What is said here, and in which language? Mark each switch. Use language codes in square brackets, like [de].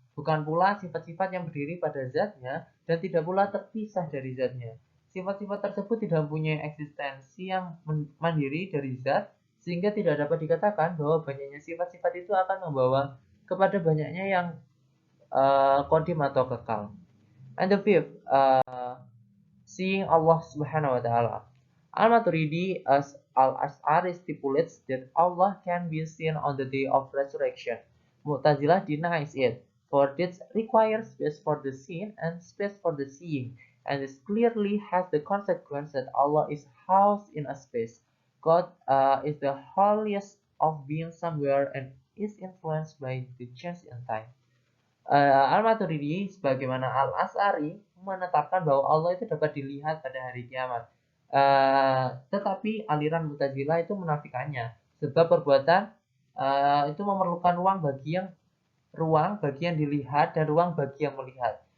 [id] Bukan pula sifat-sifat yang berdiri pada zatnya dan tidak pula terpisah dari zatnya. Sifat-sifat tersebut tidak mempunyai eksistensi yang mandiri dari zat, sehingga tidak dapat dikatakan bahwa banyaknya sifat-sifat itu akan membawa kepada banyaknya yang kodim atau kekal. [en] And the fifth, seeing Allah Subhanahu wa Ta'ala. Al-Maturidi as Al-Ash'ari stipulates that Allah can be seen on the day of resurrection. Mu'tazilah denies it, for this requires space for the seen and space for the seeing, and this clearly has the consequence that Allah is housed in a space. God is the holiest of being somewhere and is influenced by the change in time. [id] Al-Maturidi sebagaimana Al-Asy'ari menetapkan bahwa Allah itu dapat dilihat pada hari kiamat. Tetapi aliran Mu'tazilah itu menafikannya, sebab perbuatan itu memerlukan ruang bagi yang dilihat dan ruang bagi yang melihat.